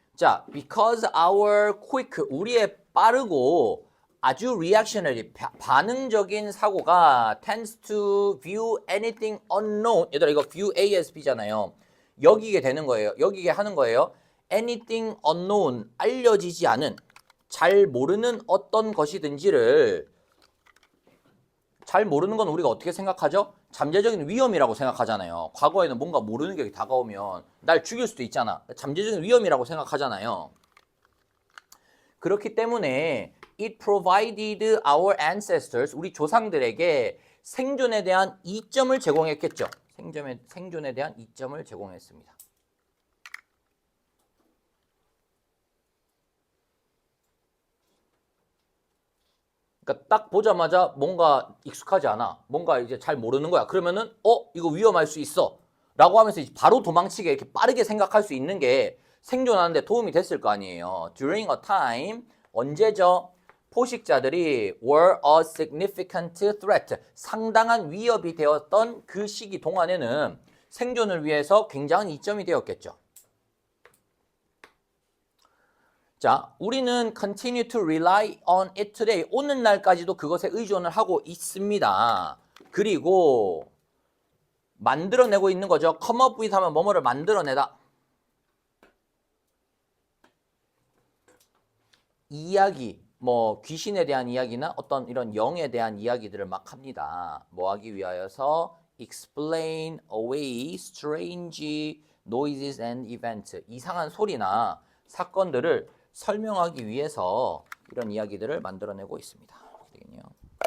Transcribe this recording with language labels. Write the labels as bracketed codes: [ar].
[en] 자, because our quick, [ko] 우리의 빠르고 아주 [en] reactionary, [ko] 반응적인 사고가 [en] tends to view anything unknown. [ko] 얘들아 이거 view ASB잖아요. 여기게 되는 거예요. 여기게 하는 거예요. [en] anything unknown, [ko] 알려지지 않은, 잘 모르는 어떤 것이든지를, 잘 모르는 건 우리가 어떻게 생각하죠? 잠재적인 위험이라고 생각하잖아요. 과거에는 뭔가 모르는 게 다가오면 날 죽일 수도 있잖아. 잠재적인 위험이라고 생각하잖아요. 그렇기 때문에 [en] it provided our ancestors, [ko] 우리 조상들에게 생존에 대한 이점을 제공했겠죠. 생존에 대한 이점을 제공했습니다. 그러니까 딱 보자마자 뭔가 익숙하지 않아. 뭔가 이제 잘 모르는 거야. 그러면은 이거 위험할 수 있어. 라고 하면서 바로 도망치게 이렇게 빠르게 생각할 수 있는 게 생존하는 데 도움이 됐을 거 아니에요. [en] During a time, [ko] 언제죠? 포식자들이 [en] were a significant threat, [ko] 상당한 위협이 되었던 그 시기 동안에는 생존을 위해서 굉장한 이점이 되었겠죠. 자, 우리는 [en] continue to rely on it today. [ko] 오늘날까지도 그것에 의존을 하고 있습니다. 그리고 만들어내고 있는 거죠. come up with 하면 뭐뭐를 만들어내다. 이야기, 뭐 귀신에 대한 이야기나 어떤 이런 영에 대한 이야기들을 막 합니다. 뭐 하기 위하여서 [en] explain away strange noises and events. [ko] 이상한 소리나 사건들을 설명하기 위해서 이런 이야기들을 만들어내고 있습니다. 되겠네요.